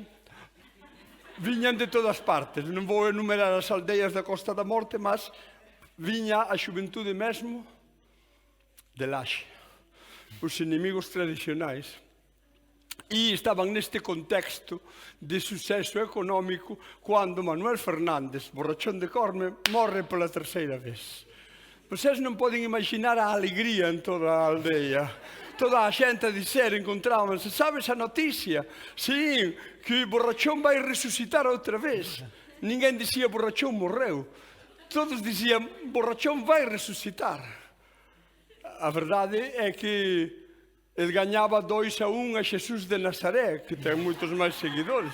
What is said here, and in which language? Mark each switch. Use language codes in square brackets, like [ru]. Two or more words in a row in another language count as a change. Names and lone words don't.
[pt] Vinham de todas as partes, não vou enumerar as aldeias da Costa da Morte, mas vinha a juventude mesmo de Laxe, os inimigos tradicionais. E estavam neste contexto de sucesso económico quando Manuel Fernández, borrachón de Corme, morre pela terceira vez. Vocês não podem imaginar a alegria em toda a aldeia. [gl] Toda a xente a dizer, encontrábanse, sabes a noticia? [pt] Sim, que borrachón vai resucitar outra vez. [gl] Ninguén dicía borrachón morreu. Todos dicían, borrachón vai resucitar. A verdade é que ele ganhaba 2-1 a Xesús de Nazaré, que ten moitos máis seguidores.